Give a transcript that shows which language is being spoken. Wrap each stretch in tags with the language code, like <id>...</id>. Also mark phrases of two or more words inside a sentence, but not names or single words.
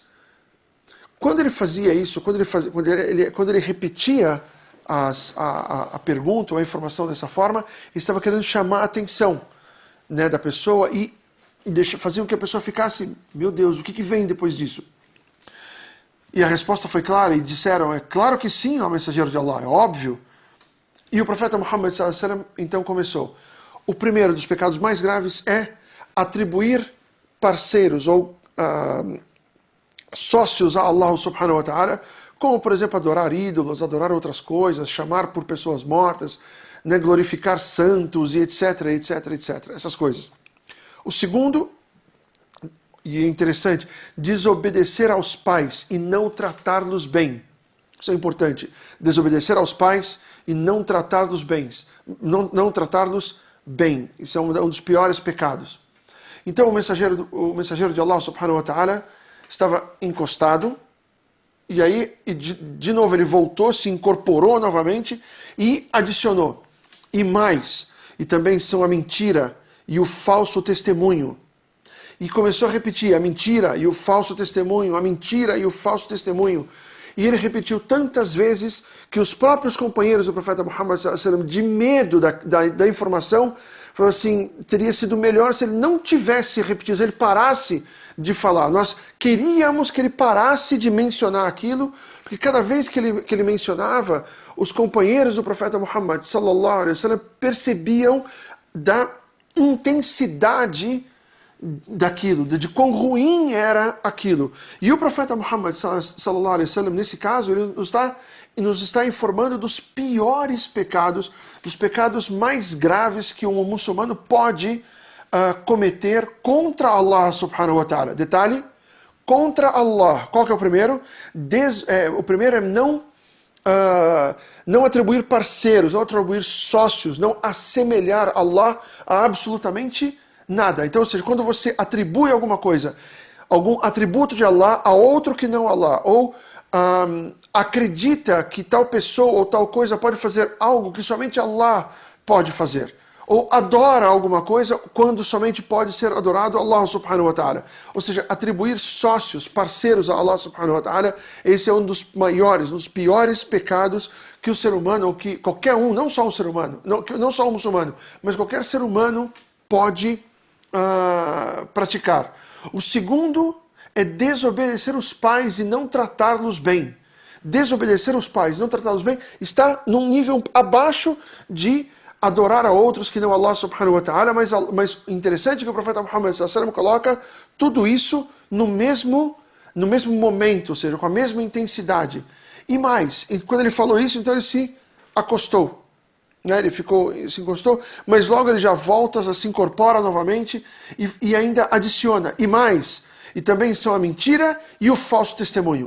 <pt>Quando ele fazia isso, quando ele repetia a pergunta ou a informação dessa forma, ele estava querendo chamar a atenção, né, da pessoa e fazer com que a pessoa ficasse: meu Deus, o que vem depois disso? E a resposta foi clara, e disseram: é claro que sim, ó mensageiro de Allah, é óbvio. E o profeta Muhammad</pt> <ar>صلى الله عليه وسلم</ar> <pt>então começou: o primeiro dos pecados mais graves é atribuir parceiros ou sócios a Allah</pt> <ar>سبحانه وتعالى,</ar> <pt>como por exemplo adorar ídolos, adorar outras coisas, chamar por pessoas mortas, né, glorificar santos e etc, etc, etc, essas coisas. O segundo, e é interessante, desobedecer aos pais e não tratá-los bem. Isso é importante. Desobedecer aos pais e não tratá-los bem. Não tratá-los bem. Isso é um dos piores pecados. Então o mensageiro de Allah</pt> <ar>سبحانه وتعالى</ar> <pt>estava encostado, e aí de novo ele voltou, se incorporou novamente e adicionou: e mais, e também são a mentira e o falso testemunho. E começou a repetir: a mentira e o falso testemunho, a mentira e o falso testemunho. E ele repetiu tantas vezes que os próprios companheiros do profeta Muhammad</pt> <ar>صلى الله عليه وسلم,</ar> <pt>de medo da informação, falou assim: teria sido melhor se ele não tivesse repetido, se ele parasse de falar. Nós queríamos que ele parasse de mencionar aquilo, porque cada vez que ele mencionava, os companheiros do profeta Muhammad</pt> <ar>صلى الله عليه وسلم</ar> <pt>percebiam da intensidade daquilo, de quão ruim era aquilo. E o profeta Muhammad</pt> <ar>صلى الله عليه وسلم,</ar> <pt>nesse caso, ele nos está informando dos piores pecados, dos pecados mais graves que um muçulmano pode cometer contra Allah</pt> <ar>سبحانه وتعالى.</ar> <pt>Detalhe: contra Allah. Qual que é o primeiro? O primeiro é não atribuir parceiros, não atribuir sócios, não assemelhar Allah a absolutamente nada. Então, ou seja, quando você atribui alguma coisa, algum atributo de Allah a outro que não Allah, ou acredita que tal pessoa ou tal coisa pode fazer algo que somente Allah pode fazer, ou adora alguma coisa quando somente pode ser adorado Allah</pt> <ar>سبحانه وتعالى.</ar> <pt>Ou seja, atribuir sócios, parceiros a Allah</pt> <ar>سبحانه وتعالى,</ar> <pt>esse é um dos maiores, um dos piores pecados que o ser humano, ou que qualquer um, não só um ser humano, não só um muçulmano, mas qualquer ser humano pode praticar. O segundo é desobedecer os pais e não tratá-los bem. Desobedecer os pais e não tratá-los bem está num nível abaixo de adorar a outros que não Allah</pt> <ar>سبحانه وتعالى,</ar> <pt>mas interessante que o profeta Muhammad</pt> <ar>صلى الله عليه وسلم</ar> <pt>coloca tudo isso no mesmo momento, ou seja, com a mesma intensidade. E mais, quando ele falou isso, então ele se acostou. Ele se encostou, mas logo ele já volta, se incorpora novamente e ainda adiciona: e mais, e também são a mentira e o falso testemunho.</pt>